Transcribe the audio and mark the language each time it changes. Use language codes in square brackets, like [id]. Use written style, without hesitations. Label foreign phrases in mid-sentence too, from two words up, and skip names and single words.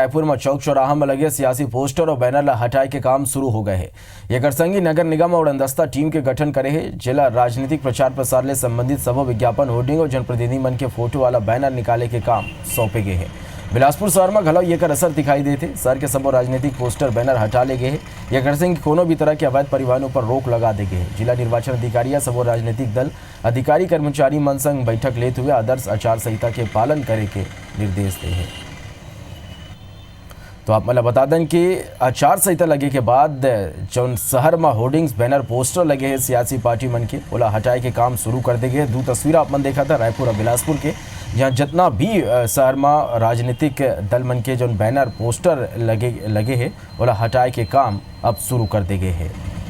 [hne] रायपुर में चौक चौराहा में लगे सियासी पोस्टर और बैनर ला हटाए के काम शुरू हो गए है। ये संगी नगर निगम और उड़नदस्ता टीम के गठन करे है। जिला राजनीतिक प्रचार प्रसार ले संबंधित सब विज्ञापन, होर्डिंग और जनप्रतिनिधि मन के फोटो वाला बैनर निकाले के काम सौंपे गए है। बिलासपुर शहर में घलो ये असर दिखाई देते। शहर के सबो राजनीतिक पोस्टर बैनर हटा ले गए हैं। यह संग कोनो भी तरह के अवैध परिवहनों पर रोक लगा दे गए। जिला निर्वाचन अधिकारी या सबो राजनीतिक दल अधिकारी कर्मचारी मन संग बैठक लेते हुए आदर्श आचार संहिता के पालन करे के निर्देश दे हैं। तो आप मतलब बता दें कि आचार संहिता लगे के बाद जौन शहर में होर्डिंग्स, बैनर, पोस्टर लगे हैं सियासी पार्टी मन के ओला हटाए के काम शुरू कर दे गए। दो तस्वीर आप मन देखा था रायपुर और बिलासपुर के, जहाँ जितना भी शहर में राजनीतिक दल मन के जौन बैनर, पोस्टर लगे हैं ओला हटाए के काम अब शुरू कर दे गए हैं।